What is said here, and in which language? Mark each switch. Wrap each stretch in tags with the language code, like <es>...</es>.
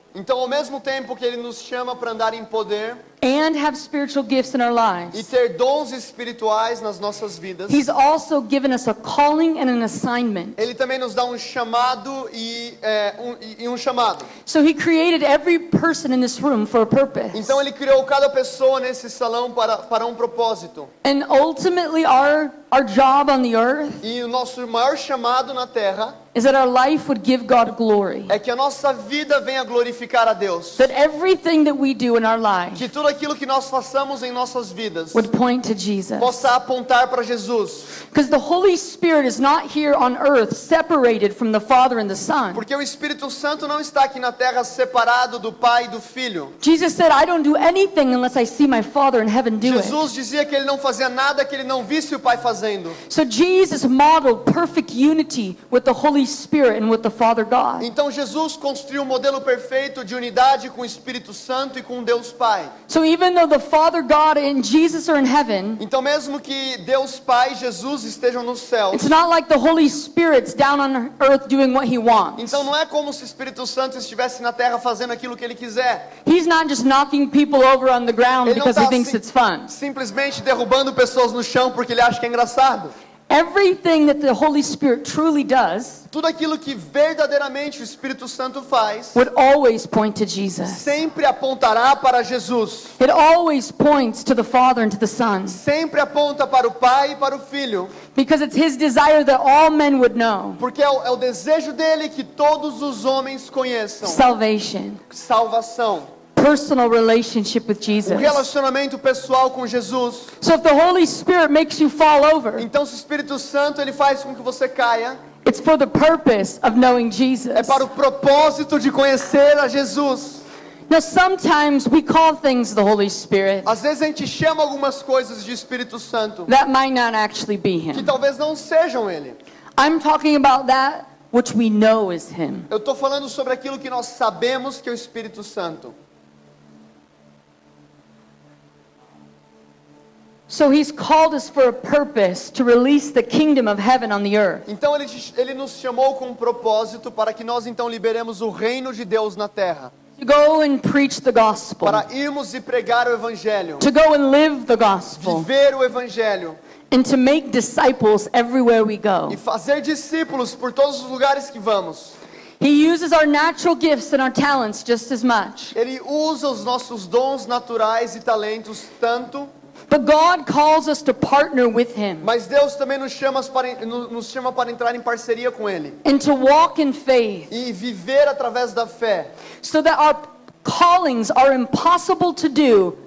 <pt>Então, ao mesmo tempo que Ele nos chama para andar em poder</pt> <en>and have spiritual gifts in our</en> <pt>e</pt> <en>lives,</en> <pt>ter dons espirituais nas nossas vidas,</pt> <en>He's also given us a calling and an assignment.</en> <pt>Ele também nos dá um chamado e um chamado.</pt> <en>So He created every person in this room for a purpose.</en> <pt>Então Ele criou cada pessoa nesse salão para um propósito.</pt> <en>And ultimately our job on the earth</en> <pt>E o nosso maior chamado na Terra</pt> <en>is that our life would give God glory.</en> <pt>é que a nossa vida venha glorificar a Deus.</pt> <en>That everything that we do in our life</en> <pt>Que tudo aquilo que nós façamos em nossas vidas</pt> <en>would point to Jesus.</en> <pt>possa apontar para Jesus.</pt> <en>Because the Holy Spirit is not here on earth separated from the Father and the Son.</en> <pt>Porque o Espírito Santo não está aqui na Terra separado do Pai e do Filho.</pt> <en>Jesus said, I don't do anything unless I see my Father in heaven do it.</en> <pt>Jesus dizia que Ele não fazia nada que Ele não visse o Pai fazendo.</pt> <en>So Jesus modeled perfect unity with the Holy Spirit and with the Father God.</en> <pt>Então Jesus construiu um modelo perfeito de unidade com o Espírito Santo e com Deus Pai.</pt> <en>So even though the Father God and Jesus are in heaven,</en> <pt>Então mesmo que Deus Pai e Jesus estejam nos céus,</pt> <en>it's not like the Holy Spirit's down on earth doing what He wants.</en> <pt>então não é como se o Espírito Santo estivesse na Terra fazendo aquilo que Ele quiser.</pt> <en>He's not just knocking people over on the ground</en> <pt>Ele não</pt> <en>because He</en> <pt>está</pt> <en>thinks it's fun.</en> <pt>simplesmente derrubando pessoas no chão porque Ele acha que é engraçado.</pt> <en>Everything that the Holy Spirit truly does</en> <pt>Tudo aquilo que verdadeiramente o Espírito Santo faz</pt> <en>would always point to Jesus.</en> <pt>sempre apontará para Jesus.</pt> <en>It always points to the Father and to the Son.</en> <pt>Sempre aponta para o Pai e para o Filho.</pt> <en>Because it's His desire that all men would know</en> <pt>Porque é o desejo dele que todos os homens conheçam</pt> <en>salvation,</en> <pt>salvação.</pt> <en>personal relationship with</en> <pt>Um</pt> <en>Jesus.</en> <pt>relacionamento pessoal com Jesus.</pt> <en>So if the Holy Spirit makes you fall over,</en> <pt>Então se o Espírito Santo ele faz com que você caia,</pt> <en>it's for the purpose of knowing</en> <pt>é</pt> <en>Jesus.</en> <pt>para o propósito de conhecer a Jesus.</pt> <en>Now sometimes we call things the Holy Spirit</en> <pt>Às vezes a gente chama algumas coisas de Espírito Santo</pt> <en>that might not actually be</en> <pt>que</pt> <en>Him.</en> <pt>talvez não sejam ele.</pt> <en>I'm talking about that which we know is Him.</en> <pt>Eu estou falando sobre aquilo que nós sabemos que é o Espírito Santo.</pt> <en>So He's called us for a purpose to release the kingdom of heaven on the earth.</en> <pt>Então ele nos chamou com um propósito para que nós então liberemos o reino de Deus na terra.</pt> <en>To go and preach the gospel.</en> <pt>Para irmos e pregar o evangelho.</pt> <en>To go and live the gospel.</en> <pt>Viver o evangelho.</pt> <en>And to make disciples everywhere we go.</en> <pt>E fazer discípulos por todos os lugares que vamos.</pt> <en>He uses our natural gifts and our talents just as much.</en> <pt>Ele usa os nossos dons naturais e talentos tanto.</pt> <en>But God calls us to partner with Him.</en> <pt>Mas Deus também nos chama para entrar em parceria com Ele.</pt> <en>And to walk in faith.</en> <pt>E viver através da fé.</pt> <en>So that our callings are impossible to do</en>